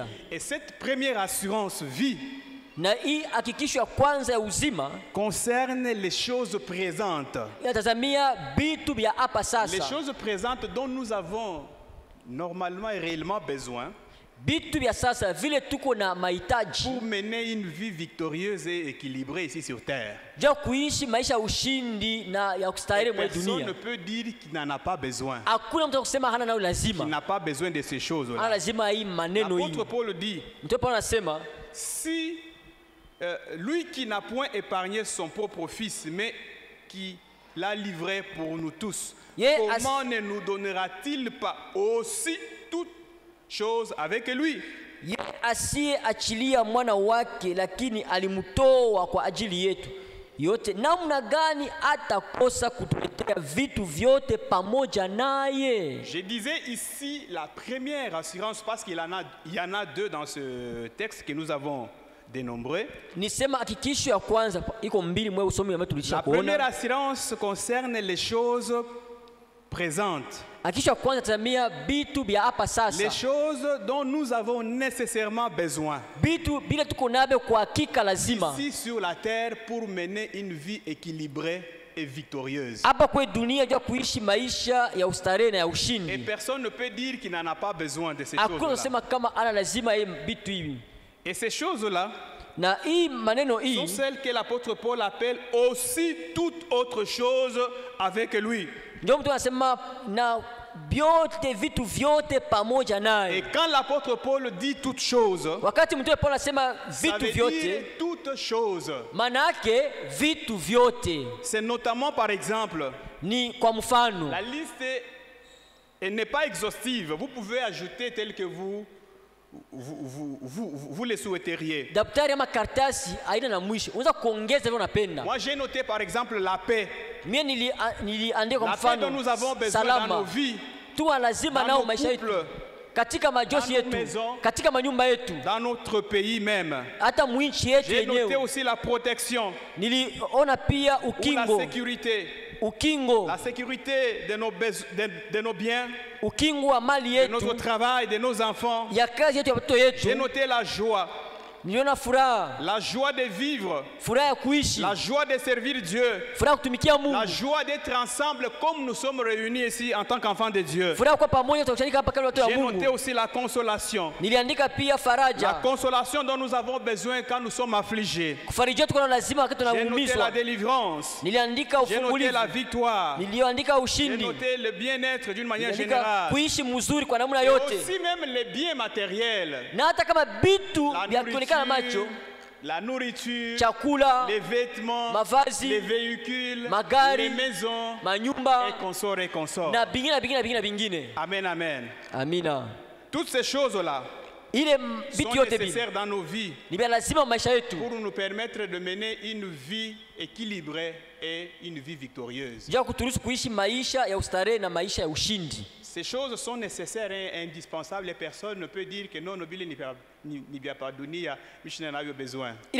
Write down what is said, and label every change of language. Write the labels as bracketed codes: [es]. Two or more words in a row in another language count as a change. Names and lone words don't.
[fr] Et cette première assurance vie [sw] na hii hakikisho ya kwanza ya uzima [fr] concerne les choses présentes. [sw] inatazamia vitu vya hapa [fr] Les [sw] sasa, [fr] choses présentes dont nous avons normalement et réellement besoin [sw] vitu vya sasa vile tuko na mahitaji [fr] pour mener une vie victorieuse et équilibrée ici sur terre. [sw] ja kuishi maisha ya ushindi na ya kustahili mwa [fr] Personne ne [sw] dunia. [fr] peut dire qu'il n'en a pas besoin. [sw] Hakuna mtu kusema hana nayo [fr] Qu'il [sw] lazima, [fr] n'a pas besoin de ces [sw] hana [fr] choses-là. [sw] lazima hii maneno hii. [fr] L'apôtre Paul dit, [sw] Mtume Paulo anasema [fr] si lui qui n'a point épargné son propre fils, mais qui l'a livré pour nous tous, comment ne nous donnera-t-il pas aussi toutes choses avec lui? [sw] ye asiyeachilia mwana wake, lakini alimtoa kwa ajili yetu yote, namna gani atakosa kutuletea vitu vyote pamoja naye? [fr] Je disais ici la première assurance parce qu'il y en a deux dans ce texte que nous avons dénombré. [sw] Nisema hakikisho ya kwanza iko mbili mwe usomi wa tulisha [fr] La première [sw] kuona. [fr] assurance concerne les choses présentes. [sw] Hakikisho ya kwanza tazamia vitu vya hapa [fr] Les [sw] sasa, [fr] choses dont nous avons nécessairement besoin [sw] vitu bila tuko navyo kwa hakika lazima [fr] ici sur la terre pour mener une vie équilibrée et victorieuse. [sw] hapa kwa dunia ja kuishi maisha ya ustarehe na ya [fr] Et [sw] ushindi. [fr] personne ne peut dire qu'il n'en a pas besoin de ces [sw] Hakuna [fr] choses-là. [sw] kusema kama ana lazima hii vitu hivi, [fr] Et ces choses-là [sw] na hii maneno [fr] sont [sw] hii [fr] celles que l'apôtre Paul appelle aussi toute autre chose avec lui. [sw] ndio mtu anasema na vyote vitu vyote pamoja [fr] Et [sw] naye. [fr] quand l'apôtre Paul dit toutes choses, [sw] Wakati mtume Paulo anasema [fr] ça [sw] vitu [fr] veut [sw] vyote, [fr] dire toutes choses. [sw] maana yake vitu vyote [fr] C'est notamment par exemple, [sw] ni kwa mfano. [fr] la liste elle n'est pas exhaustive. Vous pouvez ajouter tel que vous vous les souhaiteriez. Moi j'ai noté par exemple la paix. La paix dont nous avons besoin dans nos vies, dans nos couples, [sw] katika majosi yetu, katika manyumba yetu, [fr] dans notre pays même. [sw] Hata mwinchi yetu yenyewe. [fr] J'ai noté [sw] yenyewe. [fr] aussi la protection. [sw] Niliona pia ukingo. [fr] Ou la sécurité. [sw] Ukingo. [fr] La sécurité de nos biens. [sw] Ukingo wa mali yetu. [fr] De notre travail, de nos enfants. [sw] Ya kazi yetu ya watoto yetu. [fr] J'ai noté la joie. [sw] Niliona furaha. [fr] La joie de vivre. [sw] Furaha ya kuishi. [fr] La joie de servir Dieu. [sw] Furaha kutumikia Mungu. [fr] La joie d'être ensemble comme nous sommes réunis ici en tant qu'enfants de Dieu. [sw] Furaha kwa pamoja tunakusanyika hapa kama watoto wa Mungu. [fr] J'ai noté aussi la consolation. [sw] Niliandika pia faraja. [fr] La consolation dont nous avons besoin quand nous sommes affligés. [sw] Kufarijia tuko na lazima wakati tunaumizwa. [fr] J'ai noté la délivrance. [sw] Niliandika ufungulivu. [fr] J'ai noté la victoire. [sw] Niliandika ushindi. [fr] J'ai noté le bien-être d'une manière générale. [sw] Kuishi mzuri kwa namna yote. [fr] Et aussi même les biens matériels. [sw] Na hata kama vitu vya kuonekana macho. [fr] La nourriture, [sw] chakula, [fr] les vêtements, [sw] mavazi, [fr] les véhicules, [sw] magari, [fr] les maisons, [sw] manyumba, [fr] et consorts. [sw] Na bingine. [fr] Amen, amen. [sw] Amina. [fr] Toutes ces choses-là sont nécessaires dans nos vies pour nous permettre de mener une vie équilibrée et une vie victorieuse. Ces choses sont nécessaires et indispensables et personne ne peut dire que non, Nobile n'y a pas donné à Michel n'a eu besoin.